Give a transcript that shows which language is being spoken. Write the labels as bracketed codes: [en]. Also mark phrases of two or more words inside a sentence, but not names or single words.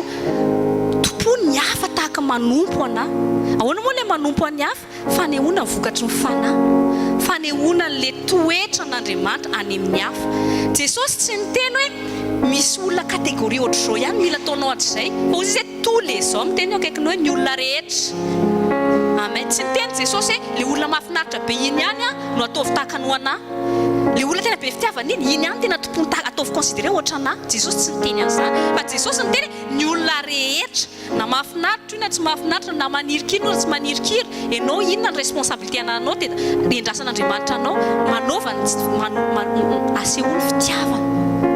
[mg] Tompony ny hafa tahaka manompo anahy. Ahoana moa ilay manompo any hafa? Fanehoana ny vokatry ny fanahy, fanehoana le toetra n'Andriamanitra any amin'ny hafa. Jesosy tsy niteny hoe misy olona kategoria ohatr'izao ihany mila ataonao hatrizay. Fa izy hoe [fr] tous les hommes [mg] teny eo akaikinao hoe ny olona rehetra. Amen. Tsy niteny Jesosy hoe le olona mahafinaritra be iny ihany no ataovy tahaka ny anahy. Le olona tena be fitiavana iny ihany tena tompony ataovy considéré ohatra anahy. Jesosy tsy niteny an'izany. Fa Jesosy niteny ny olona rehetra. Na mahafinaritra io na tsy mahafinaritra, na manirikiry na tsy manirikiry, ianao inona ny responsabilité ananao dia endrasan'Andriamanitra anao manaova asehoany fitiavana.